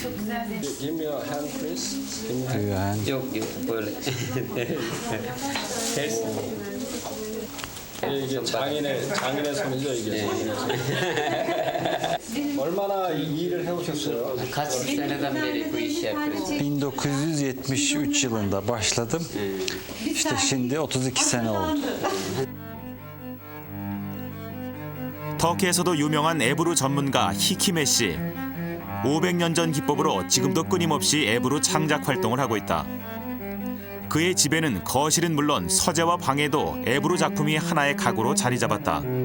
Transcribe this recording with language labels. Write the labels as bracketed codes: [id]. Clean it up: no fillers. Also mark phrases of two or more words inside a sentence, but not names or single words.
[tr] Çok güzel değil. [en] Give me your hand please. [tr] Yok böyle. Ters. [ko] 이게 장인의 손이죠 이게. 얼마나 이 일을 해오셨어요? [tr] Kaç seneden beri bu işi yapıyorsun? 1973 yılında başladım. İşte şimdi 32 sene oldu. [ko] 터키에서도 유명한 에브루 전문가 히키메 씨. 500년 전 기법으로 지금도 끊임없이 에브루 창작 활동을 하고 있다. 그의 집에는 거실은 물론 서재와 방에도 에브루 작품이 하나의 가구로 자리 잡았다.